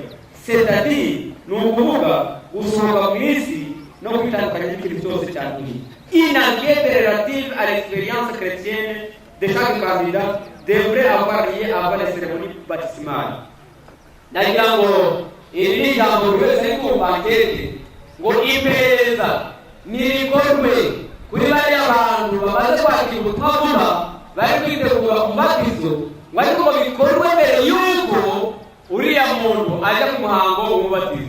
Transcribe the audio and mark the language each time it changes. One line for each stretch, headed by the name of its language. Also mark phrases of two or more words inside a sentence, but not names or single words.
French: C'est-à-dire
Kinyarwanda: ni ukuvuga gusohoka mu isi no kwitandukanya n'ikintu cyose cyaturiye.
French: Une enquête relative à l'expérience chrétienne de chaque candidat devrait avoir lieu avant la cérémonie baptismale.
Kinyarwanda: Nagira ngo iri ni ijambo buri wese kumva enquête ngo iperereza nirikorwe kuri bariya bantu bamaze kwakira ubutumwa vuba bari kwitegura umubatizo, ngo ariko bikorwe mbere y'uko uriya muntu ajya ku muhango w'umubatizo.